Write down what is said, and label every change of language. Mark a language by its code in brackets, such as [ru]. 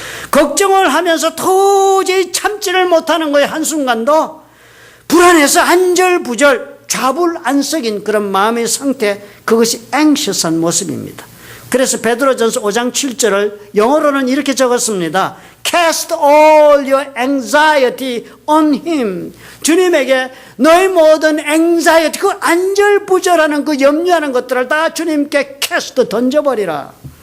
[ko] 걱정을 하면서 도저히 참지를 못하는 거예요. 한순간도 불안해서 안절부절 좌불안석인 그런 마음의 상태, 그것이 anxious한 모습입니다. 그래서 베드로전서 5장 7절을 영어로는 이렇게 적었습니다. [en] Cast all your anxiety on him. [ko] 주님에게 너의 모든 anxiety, 그 안절부절하는 그 염려하는 것들을 다 주님께 cast 던져버리라.